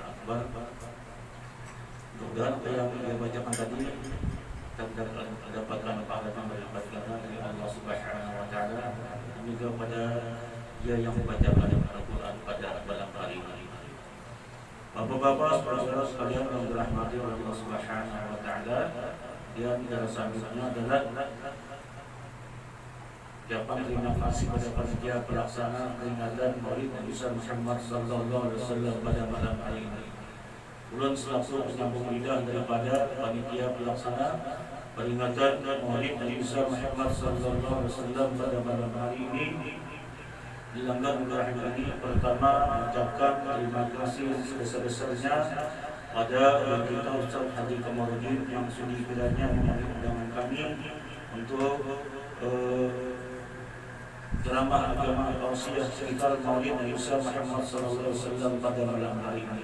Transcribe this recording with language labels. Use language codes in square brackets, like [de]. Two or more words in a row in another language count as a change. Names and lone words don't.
[id] Mudah-mudahan apa yang dia bacakan tadi mendapatkan pahala berlipat ganda dari Allah [ar] سبحانه وتعالى, [id] dan juga pada dia yang membacakan Al-Qur'an pada malam hari ini. Bapak-bapak, saudara-saudara sekalian yang dirahmati oleh Allah [ar] سبحانه وتعالى, [id] yang selanjutnya adalah ucapan terima kasih pada panitia pelaksana peringatan Maulid Nabi Muhammad [ar] صلى الله عليه وسلم [id] pada malam hari ini. Ulun selaku penyambung lidah daripada panitia pelaksana peringatan Maulid Nabi Muhammad [ar] صلى الله عليه وسلم [id] pada malam hari ini, dilanggar ulun ini pertama mengucapkan terima kasih sebesar-besarnya pada kita Ustaz Haji Kamarudin yang sudi kiranya memenuhi undangan kami untuk ceramah agama tausiah sekitar Maulid Nabi Muhammad [ar] صلى الله عليه وسلم [id] pada malam hari ini.